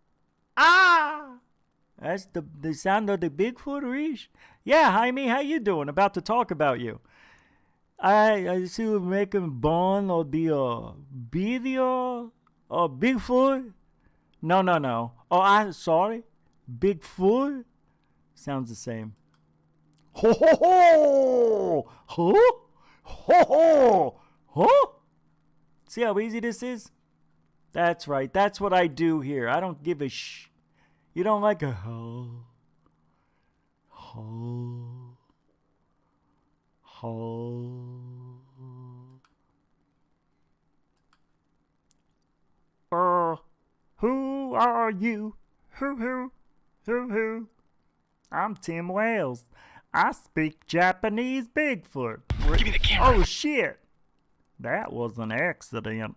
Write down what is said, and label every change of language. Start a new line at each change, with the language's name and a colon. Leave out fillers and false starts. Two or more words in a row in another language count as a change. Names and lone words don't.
English: That's the sound of the Bigfoot, Rish. Yeah, Jaime, how you doing? About to talk about you. I see we're making bond or the video or Bigfoot. No. Oh, I'm sorry. Bigfoot? Sounds the same. Ho ho ho! Huh? Ho ho! Huh? See how easy this is? That's right. That's what I do here. I don't give a shh. You don't like a ho. Ho. Ho. Who are you? Who? I'm Tim Wales. I speak Japanese Bigfoot. Give me the camera. Oh, shit. That was an accident.